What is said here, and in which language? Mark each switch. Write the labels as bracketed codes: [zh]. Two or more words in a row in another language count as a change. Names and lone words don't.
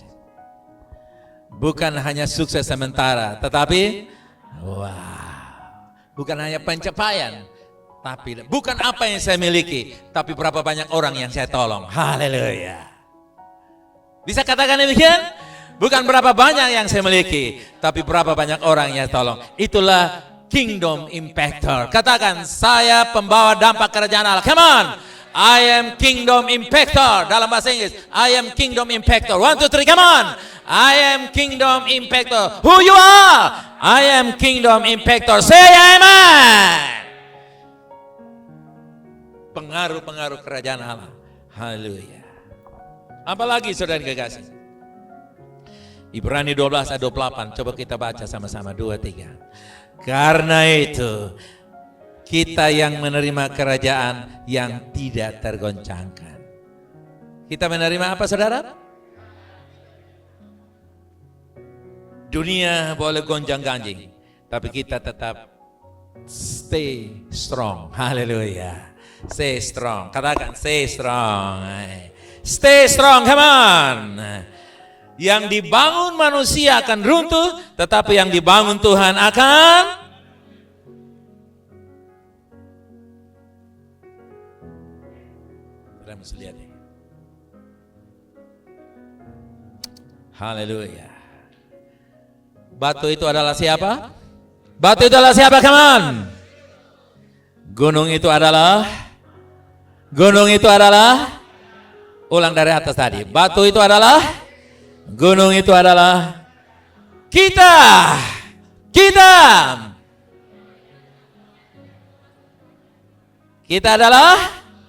[id] Bukan hanya sukses sementara, tetapi bukan hanya pencapaian, tapi bukan apa yang saya miliki, tapi berapa banyak orang yang saya tolong. Haleluya. Bisa katakan demikian? Bukan berapa banyak yang saya miliki, tapi berapa banyak orang yang saya tolong. Itulah [en] kingdom impactor. [id] Katakan, saya pembawa dampak kerajaan Allah. [en] Come on. I am kingdom impactor. [id] Dalam bahasa Inggris, [en] I am kingdom impactor. 1, 2, 3, come on. I am kingdom impactor. Who you are? I am kingdom impactor. Say amen. [id] Pengaruh-pengaruh kerajaan Allah. Haleluya. Apalagi saudara kekasih? Ibrani 12 ayat 28. Coba kita baca sama-sama. 2, 3. Karena itu kita yang menerima kerajaan yang tidak tergoncangkan. Kita menerima apa saudara? Dunia boleh gonjang-ganjing, tapi kita tetap [en] stay strong. Haleluya. Stay strong. Katakan stay strong. Stay strong, come on. [id] Yang dibangun manusia akan runtuh, tetapi yang dibangun Tuhan akan lihat. Haleluya. Batu itu adalah siapa? Batu itu adalah siapa? [en] Come on. [id] Gunung itu adalah ulang dari atas tadi. Batu itu adalah, gunung itu adalah kita. Kita adalah.